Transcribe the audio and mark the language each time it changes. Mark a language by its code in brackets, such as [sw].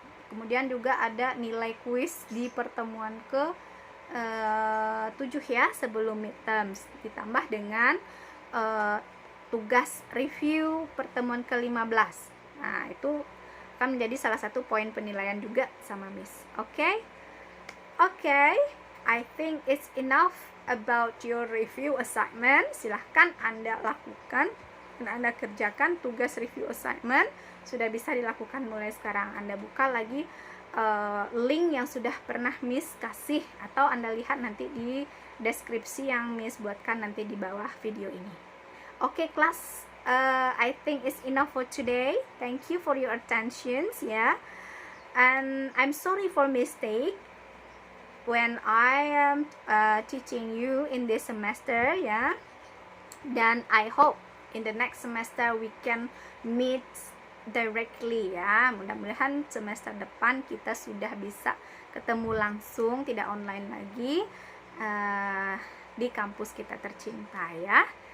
[id] Kemudian juga ada nilai kuis di pertemuan ke 7 ya, sebelum midterms, ditambah dengan tugas review pertemuan ke-15. Nah, itu akan menjadi salah satu poin penilaian juga sama Miss. [en] Oke, I think it's enough about your review assignment. [id] Silahkan Anda lakukan dan Anda kerjakan tugas review assignment. Sudah bisa dilakukan mulai sekarang. Anda buka lagi link yang sudah pernah Miss kasih, atau Anda lihat nanti di deskripsi yang Miss buatkan nanti di bawah video ini. [en] Oke, kelas, I think it's enough for today. Thank you for your attention ya. And I'm sorry for mistake when I am teaching you in this semester ya. Dan I hope in the next semester we can meet directly ya. [id] Mudah-mudahan semester depan kita sudah bisa ketemu langsung, tidak online lagi di kampus kita tercinta ya.